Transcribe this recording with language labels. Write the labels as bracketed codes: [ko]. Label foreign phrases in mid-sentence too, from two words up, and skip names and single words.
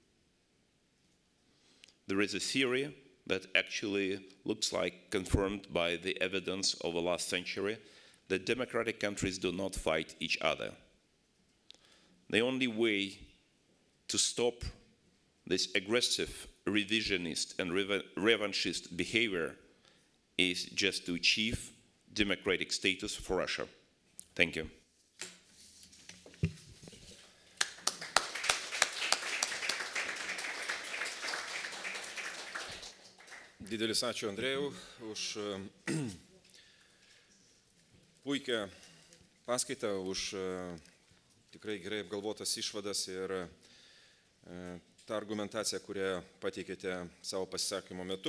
[en] There is a theory that actually looks like confirmed by the evidence of the last century that democratic countries do not fight each other. The only way to stop this aggressive, revisionist and revanchist behavior is just to achieve democratic status for Russia. Thank you. [lt] Didelis ačiū Andrejau už puikią paskaitą, už tikrai gerai apgalvotas išvadas ir tą argumentaciją, kurią pateikėte savo pasisakymo metu.